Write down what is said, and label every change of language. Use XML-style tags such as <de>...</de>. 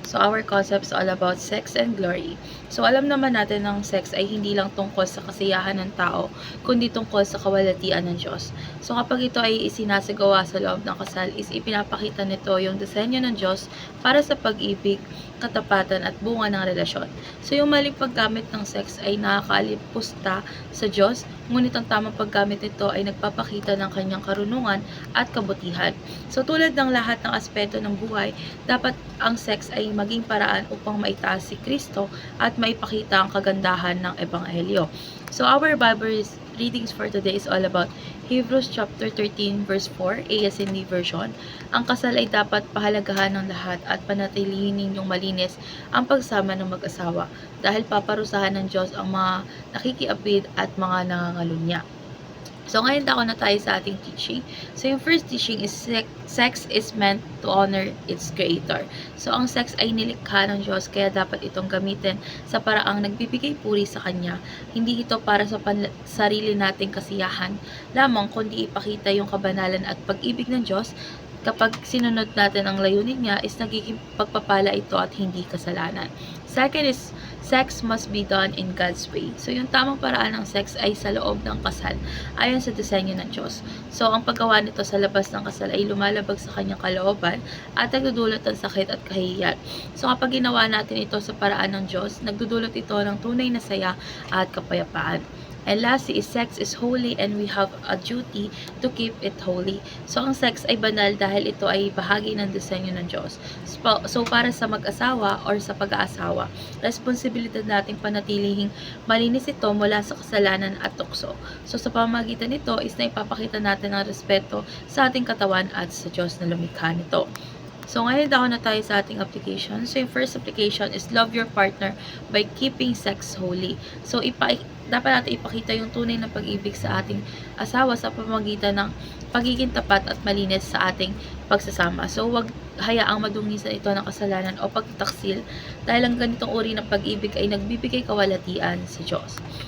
<en>So our concept is all about sex and glory.</en> <tl>So alam naman natin ng sex ay hindi lang tungkol sa kasiyahan ng tao, kundi tungkol sa kawalatian ng Diyos. So kapag ito ay isinasagawa sa loob ng kasal, is ipinapakita nito yung disenyo ng Diyos para sa pag-ibig, katapatan at bunga ng relasyon. So yung maling paggamit ng sex ay nakakalipusta sa Diyos, ngunit ang tamang paggamit nito ay nagpapakita ng kanyang karunungan at kabutihan. So tulad ng lahat ng aspeto ng buhay, dapat ang sex ay maging paraan upang maitaas si Kristo at maipakita ang kagandahan ng Ebanghelyo.</tl> <en>So our Bible readings for today is all about Hebrews chapter 13 verse 4, ASND version.</en> <tl>Ang kasal ay dapat pahalagahan ng lahat at panatilihin ninyong malinis ang pagsama ng mag-asawa dahil paparusahan ng Diyos ang mga nakikiapid at mga nangangalunya. So ngayon ako na tayo sa ating teaching.</tl> <en>So yung first teaching is sex is meant to honor its creator.</en> <tl>So ang sex ay nilikha ng Diyos kaya dapat itong gamitin sa paraang nagbibigay puri sa Kanya. Hindi ito para sa sarili nating kasiyahan lamang, kundi ipakita yung kabanalan at pag-ibig ng Diyos. Kapag sinunod natin ang layunin niya, is nagiging pagpapala ito at hindi kasalanan.</tl> <en>Second is, sex must be done in God's way.</en> <tl>So, yung tamang paraan ng sex ay sa loob ng kasal, ayon sa disenyo ng Diyos. So, ang paggawa nito sa labas ng kasal ay lumalabag sa kanyang kalooban at nagdudulot ng sakit at kahihiyan. So, kapag ginawa natin ito sa paraan ng Diyos, nagdudulot ito ng tunay na saya at kapayapaan.</tl> <en>And lastly, sex is holy and we have a duty to keep it holy.</en> <tl>So, ang sex ay banal dahil ito ay bahagi ng disenyo ng Diyos. So, para sa mag-asawa or sa pag-aasawa, responsibilidad nating panatilihing malinis ito mula sa kasalanan at tukso. So, sa pamamagitan nito is na ipapakita natin ang respeto sa ating katawan at sa Diyos na lumikha nito. So, ngayon daw na tayo sa ating application.</tl> <en>So, yung first application is love your partner by keeping sex holy.</en> <tl>So, dapat natin ipakita yung tunay na pag-ibig sa ating asawa sa pamamagitan ng pagiging tapat at malinis sa ating pagsasama. So, wag hayaang madungisan ito ng kasalanan o pagtataksil dahil ang ganitong uri ng pag-ibig ay nagbibigay kawalatian sa Diyos.</tl>